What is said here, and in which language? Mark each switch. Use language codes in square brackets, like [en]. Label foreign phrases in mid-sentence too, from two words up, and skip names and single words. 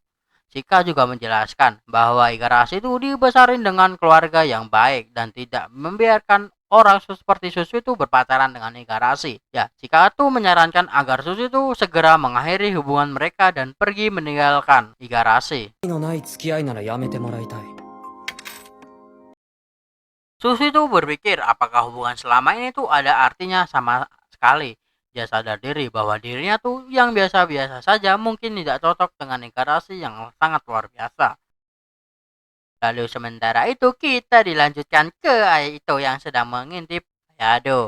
[id] Chika juga menjelaskan bahwa Igarashi itu dibesarin dengan keluarga yang baik dan tidak membiarkan orang seperti Susu itu berpacaran dengan Igarashi. Ya, Chika tuh menyarankan agar Susu itu segera mengakhiri hubungan mereka dan pergi meninggalkan Igarashi. [ja] のない付き合いならやめてもらいたい。 [id] Susu itu berpikir apakah hubungan selama ini tuh ada artinya sama sekali. Dia sadar diri bahwa dirinya tuh yang biasa-biasa saja mungkin tidak cocok dengan Igarashi yang sangat luar biasa. Lalu sementara itu kita dilanjutkan ke itu yang sedang mengintip Ayado.